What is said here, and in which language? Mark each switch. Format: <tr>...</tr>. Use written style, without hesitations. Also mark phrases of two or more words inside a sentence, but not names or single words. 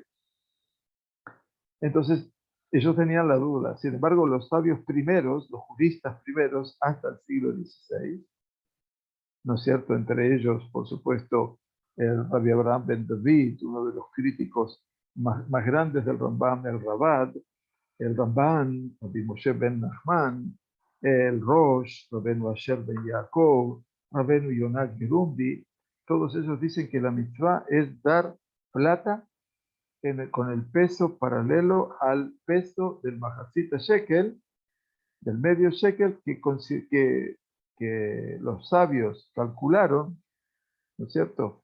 <es>Entonces, ellos tenían la duda. Sin embargo, los sabios primeros, los juristas primeros, hasta el siglo XVI, ¿no es cierto? Entre ellos, por supuesto, el Rabbi Abraham ben David, uno de los críticos más grandes del Rambam, el Ramban, Rabbi Moshe ben Nachman, el Rosh, Rabbeinu Asher ben Yaakov, Rabbeinu Yonah Gerundi, todos ellos dicen que la mitzvah es dar plata con el peso paralelo al peso del</es> <he>מחצית השקל,</he> <es>del medio Shekel, que los sabios calcularon, ¿no es cierto?</es>